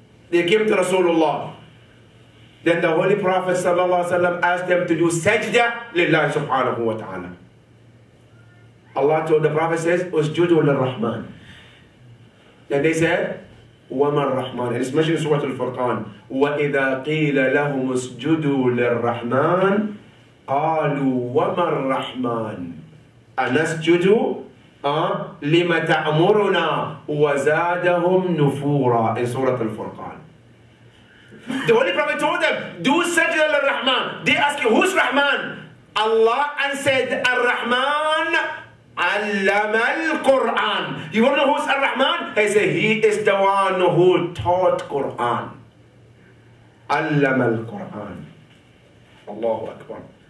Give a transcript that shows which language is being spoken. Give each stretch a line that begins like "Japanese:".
English: They came to Rasulullah. Then the Holy Prophet sallallahu alaihi wasallam asked them to do sajda lillahi subhanahu wa ta'ala. Allah told the Prophet says,
Arabic: Usjudu lil-Rahman.
English: Then they said,
Arabic: وَمَا الرَّحْمَنِ.
English: And it's mentioned in Surah Al-Furqan.
Arabic: وَإِذَا قِيلَ لَهُمُ اسْجُدُوا لِلرَّحْمَنِ قَالُوا وَمَا الرَّحْمَنِ أَنَسْجُدُ لِمَ تَأْمُرُنَا وَزَادَهُمْ نُفُورًا
English: in Surah Al-Furqan. The Holy Prophet told them, do sajda al-Rahman. They asked you, who's Rahman? Allah answered,
Arabic: Ar-Rahman allama al-Quran.
English: You want to know who's Ar-Rahman? He said, he is the one who taught Quran.
Arabic: Allama al-Quran. Allahu Akbar.